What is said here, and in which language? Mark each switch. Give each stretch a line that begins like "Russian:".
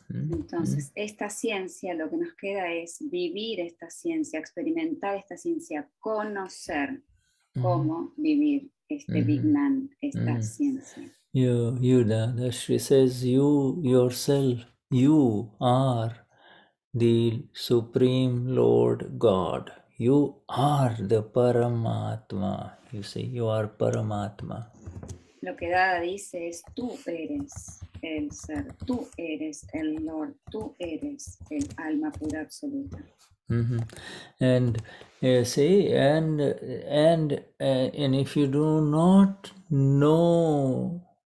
Spanish: Entonces, esta ciencia, lo que nos queda es vivir esta ciencia, experimentar esta ciencia, conocer cómo vivir este Vignan, esta ciencia.
English: Dadashri says, you yourself, you are the Supreme Lord God. You are the Paramatma. You see, you are Paramatma.
Spanish: Lo que Dada dice es, tú eres el ser, tú eres el Lord, tú eres el alma pura absoluta.
English: And see, and if you do not know